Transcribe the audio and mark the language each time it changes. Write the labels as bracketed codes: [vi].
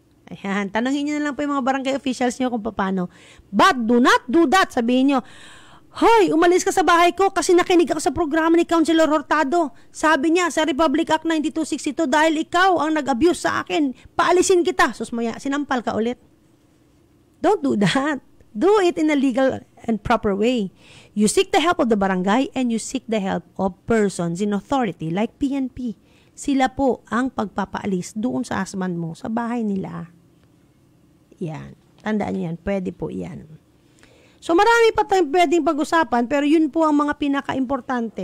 [tl] Ayan, tanongin niyo na lang po yung mga barangay officials niyo kung paano. [en] But do not do that. [tl] Sabihin niyo, hoy, umalis ka sa bahay ko kasi nakinig ako sa programa ni Councilor Hurtado. Sabi niya sa Republic Act 9262, dahil ikaw ang nag-abuse sa akin, paalisin kita. Susmaya, sinampal ka ulit. [en] Don't do that. Do it in a legal and proper way. You seek the help of the barangay and you seek the help of persons in authority like PNP. [tl] Sila po ang pagpapaalis doon sa husband mo, sa bahay nila. Yan. Tandaan niyo yan. Pwede po yan. So, marami pa tayong pwedeng pag-usapan, pero yun po ang mga pinaka-importante.